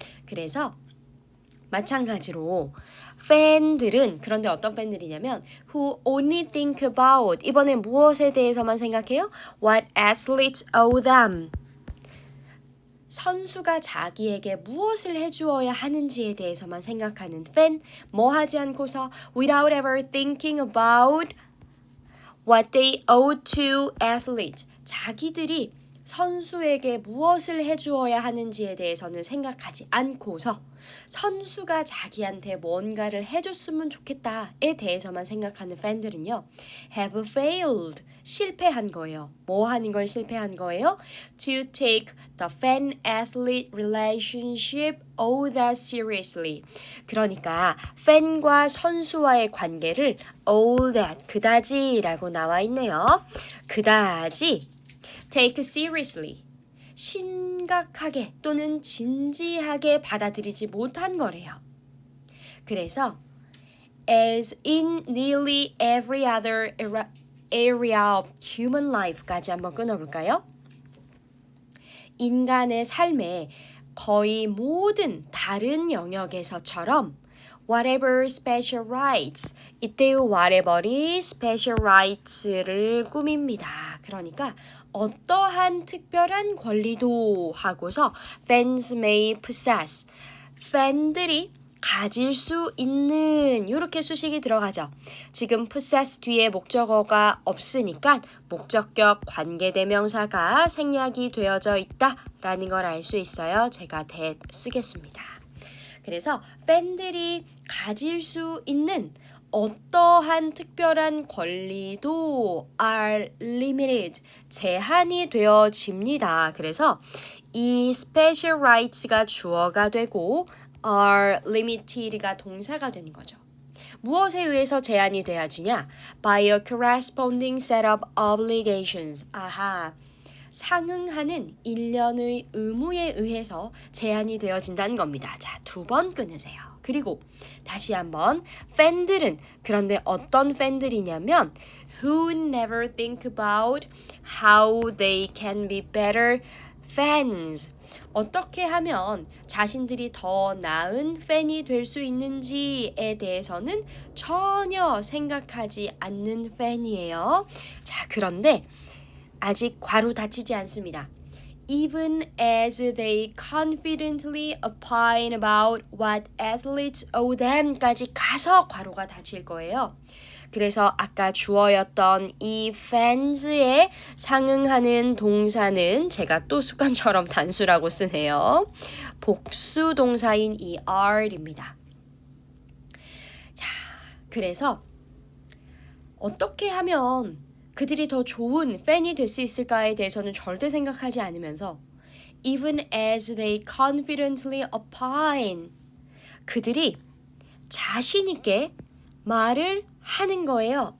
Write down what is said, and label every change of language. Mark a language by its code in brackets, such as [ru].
[ko] 그래서 마찬가지로 팬들은 그런데 어떤 팬들이냐면 [en] who only think about [ko] 이번엔 무엇에 대해서만 생각해요? [en] What athletes owe them. [ko] 선수가 자기에게 무엇을 해주어야 하는지에 대해서만 생각하는 팬. 뭐 하지 않고서 [en] without ever thinking about what they owe to athletes. [ko] 자기들이 선수에게 무엇을 해주어야 하는지에 대해서는 생각하지 않고서 선수가 자기한테 뭔가를 해줬으면 좋겠다에 대해서만 생각하는 팬들은요. [en] have failed, [ko] 실패한 거예요. 뭐 하는 걸 실패한 거예요? [en] To take the fan-athlete relationship all that seriously. [ko] 그러니까 팬과 선수와의 관계를 [en] all that, [ko] 그다지라고 나와 있네요. 그다지 [en] take seriously, [ko] 심각하게 또는 진지하게 받아들이지 못한 거래요. 그래서 [en] as in nearly every other area of human life까지 [ko] 한번 끊어볼까요? 인간의 삶의 거의 모든 다른 영역에서처럼 [en] whatever special rights, [ko] 이때의 whatever이 special rights를 꾸밉니다. 그러니까 어떠한 특별한 권리도 하고서 [en] fans may possess, [ko] 팬들이 가질 수 있는 이렇게 수식이 들어가죠. 지금 possess 뒤에 목적어가 없으니까 목적격 관계대명사가 생략이 되어져 있다라는 걸 알 수 있어요. 제가 쓰겠습니다. 그래서 팬들이 가질 수 있는 어떠한 특별한 권리도 [en] are limited, [ko] 제한이 되어집니다. 그래서 이 special rights가 주어가 되고 [en] are limited [ko] 가 동사가 되는 거죠. 무엇에 의해서 제한이 되어지냐? [en] By a corresponding set of obligations. [ko] 상응하는 일련의 의무에 의해서 제한이 되어진다는 겁니다. 자, 2번 끊으세요. 그리고 다시 한번 팬들은 그런데 어떤 팬들이냐면 [en] who never think about how they can be better fans. [ko] 어떻게 하면 자신들이 더 나은 팬이 될 수 있는지에 대해서는 전혀 생각하지 않는 팬이에요. 자, 그런데 아직 괄호 닫히지 않습니다. [en] Even as they confidently opine about what athletes owe them까지 [ko] 가서 괄호가 닫힐 거예요. 그래서 아까 주어였던 이 fans에 상응하는 동사는 제가 또 습관처럼 단수라고 쓰네요. 복수 동사인 이 are입니다. 자, 그래서 어떻게 하면 그들이 더 좋은 팬이 될 수 있을까에 대해서는 절대 생각하지 않으면서 [en] even as they confidently opine, [ko] 그들이 자신 있게 말을 하는 거예요.